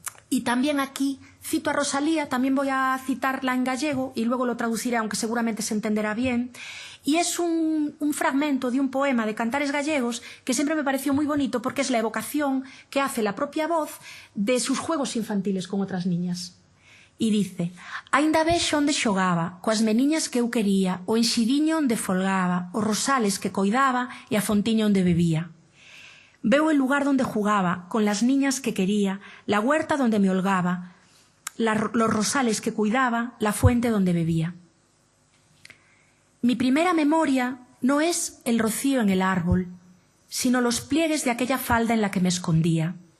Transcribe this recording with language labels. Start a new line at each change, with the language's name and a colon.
Spanish: Y también aquí cito a Rosalía, también voy a citarla en gallego y luego lo traduciré, aunque seguramente se entenderá bien. Y es un fragmento de un poema de Cantares Gallegos que siempre me pareció muy bonito porque es la evocación que hace la propia voz de sus juegos infantiles con otras niñas.
Galician: E dice: «Ainda vexo onde xogaba, coas meniñas que eu quería, o enxidiño onde folgaba, os rosales que coidaba e a fontiña onde bebía.
Spanish: Veo el lugar donde jugaba, con las niñas que quería, la huerta donde me holgaba, los rosales que cuidaba, la fuente donde bebía. Mi primera memoria no es el rocío en el árbol, sino los pliegues de aquella falda en la que me escondía.